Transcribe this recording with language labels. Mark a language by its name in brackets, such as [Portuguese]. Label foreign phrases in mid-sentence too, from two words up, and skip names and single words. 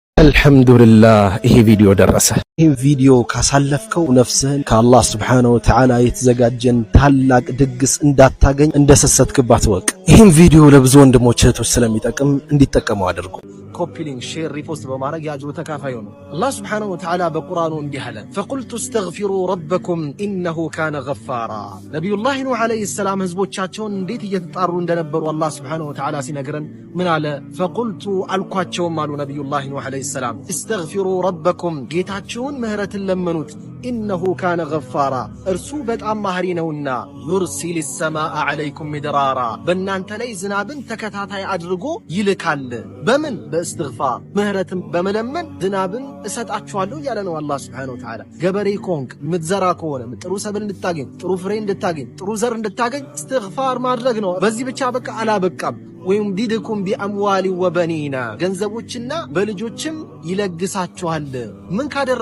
[Amharic] አልሐምዱሊላህ ይሄ ቪዲዮ ደረሰ። ይሄ ቪዲዮ ካሳለፍከው ነፍስህን ከአላህ [Arabic] سبحانه وتعالى [Amharic] የተዘጋጀን ታላቅ ድግስ እንዳታገኝ እንደሰሰትክባት ወቅ። ይሄን ቪዲዮ ለብዙ ወንድሞች እህቶች ስለሚጠቅም እንዲጠቀሙ አድርጉ። [English] copy link፣ [Amharic] ሼር፣ ሪፖስት በማድረግ ያጅሩ ተካፋዩ ነው። አላህ [Arabic] سبحانه وتعالى [Amharic] በቁርአኑ እንዲህ አለ፣ [Arabic] فقلت استغفروا ربكم انه كان غفارا። [Amharic] ነብዩላህ ኑህ [Arabic] عليه السلام [Amharic] ህዝቦቻቸውን እንዴት እየተጣሩ እንደነበሩ አላህ [Arabic] سبحانه وتعالى [Amharic] ሲነግረን ምን አለ? فقلت አልኳቸውም አሉ ነብዩላህ ኑህ [Arabic] عليه السلام استغفروا ربكم [Amharic] ጌታችሁን ምህረትን ለመኑት [Arabic] إنه كان غفارا [Amharic] እርሱ በጣም ማህሪ ነውና [Arabic] يرسل السماء عليكم مدرارا [Amharic] በእናንተ ላይ ዝናብን ተከታታይ አድርጎ ይልካል። በምን በእስትግፋር ምህረትን በመለመን ዝናብን እሰጣችኋለሁ ያለ ነው አላህ [Arabic] سبحانه وتعالى። [Amharic] ገበሬ ኮንክ ምትዘራ ከሆነ ጥሩ ሰብል እንድታገኝ፣ ጥሩ ፍሬ እንድታገኝ፣ ጥሩ ዘር እንድታገኝ እስትግፋር ማድረግ ነው። በዚህ ብቻ በቃ አላበቃም። [Arabic] ويمددكم بأموال وبنين [Amharic] ገንዘቦችና በልጆችም ይለግሳችኋል። ምን ካደረጉ?